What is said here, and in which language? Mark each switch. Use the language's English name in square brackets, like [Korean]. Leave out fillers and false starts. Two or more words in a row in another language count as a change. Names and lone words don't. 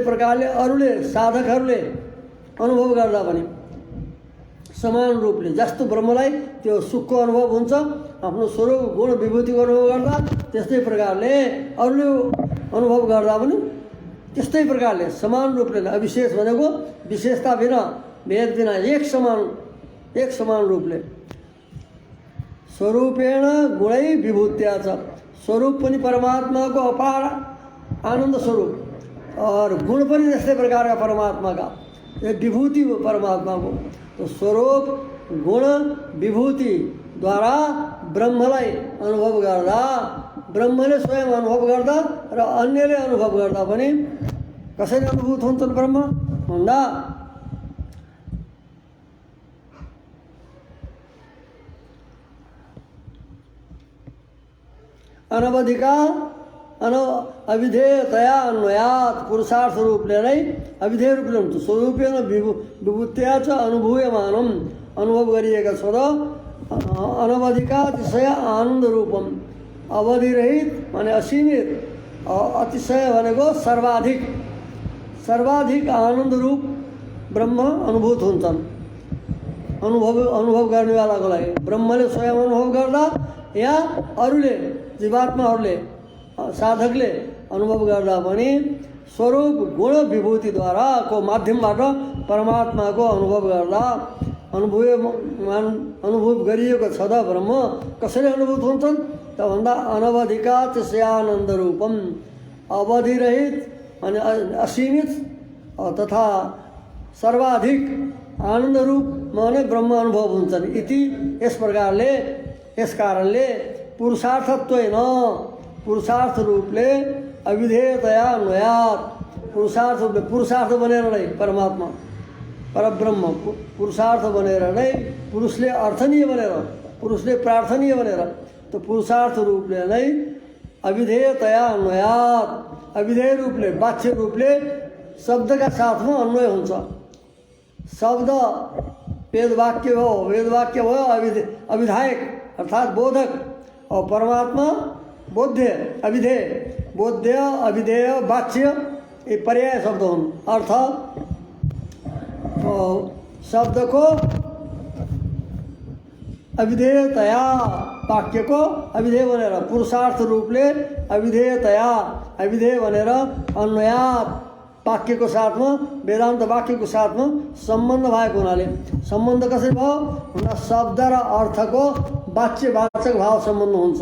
[Nepali] प्रकारले अरूले साधकहरूले अनुभव गर्दा पनि समान रूपले जस्तो ब्रह्मलाई त्यो सुखको अनुभव हुन्छ आफ्नो स्वरूप गुण विभूतिको अनुभव गर्दा त्यस्तै प्रकारले अरूले अनुभव गर्दा पनि त्यस्तै प्रकारले समान रूपले अविशेष भनेको विशेषता बिना भेद बिना एक समान रूपले [Sanskrit] स्वरूपेण गुणै विभूत्या [Nepali] छ स्वरूप पनि परमात्माको अपार आनन्द स्वरूप और गुण पनि त्यस्तै प्रकारका परमात्माका एक विभूति हो परमात्माको तो स्वरूप गुण विभूति द्वारा ब्रह्मलाई अनुभव गर्दा ब्रह्मले स्वयं अनुभव गर्दा र अन्यले अनुभव गर्दा पनि कसरी अनुभूत हुन्छन् ब्रह्म भन्दा [Sanskrit] अनवधिका अविधेयतया अन्वयात पुरुषार्थ [Nepali] रूपले नै अविधेय रूपले हुन्छ [Sanskrit] स्वरूपेण विभूत्या च अनुभूयमानम [Nepali] अनुभव गरिएका छ र अनवधिका अतिशय आनन्द रूपम अवधि रहित माने असीमित अतिशय भनेको सर्वाधिक आनन्द रूप ब्रह्म अनुभूत हुन्छन् अनुभव गर्नेवालाको लागि ब्रह्मले स्वयं अनुभव गर्दा या अरूले जीवात्माहरूले साधकले अनुभव गर्दा पनि स्वरूप गुण विभूतिद्वारा को माध्यमबाट परमात्माको अनुभव गर्दा अनुभूत गरिएको छ त ब्रह्म कसरी अनुभूत हुन्छन् त भन्दा अनवधिका त्यसयानन्द रूपम अवधिरहित अनि असीमित तथा सर्वाधिक आनन्द रूपमा नै ब्रह्म अनुभव हुन्छन्। इति यस प्रकारले यस कारणले पुरुषार्थत्वेन पुरुषार्थ रूपले [Sanskrit] अविधेयतया अन्वयात् [Nepali] पुरुषार्थ रूपले पुरुषार्थ बनेर नै परमात्मा परब्रह्म पुरुषार्थ बनेर नै पुरुषले अर्थनीय बनेर पुरुषले प्रार्थनीय बनेर तो पुरुषार्थ रूपले नै [Sanskrit] अविधेयतया अन्वयात् [Nepali] अविधेय रूपले वाच्य रूपले शब्दका साथमा अन्वय हुन्छ। शब्द वेदवाक्य हो, वेदवाक्य भयो अविधायक अर्थात बोधक और परमात्मा बोध्य अविधेय बोध्य अविधेय वाच्य ये पर्याय शब्द हुन्। अर्थ शब्द को अविधेयतया वाक्य को अविधेय बनेर पुरुषार्थ रूपले अविधेयतया अविधेय बनेर अन्वयात् वाक्यको साथमा वेदान्त वाक्यको साथमा सम्बन्ध भएको हुनाले सम्बन्ध कसरी भयो भन्दा शब्द र अर्थको वाच्यवाचक भाव सम्बन्ध हुन्छ।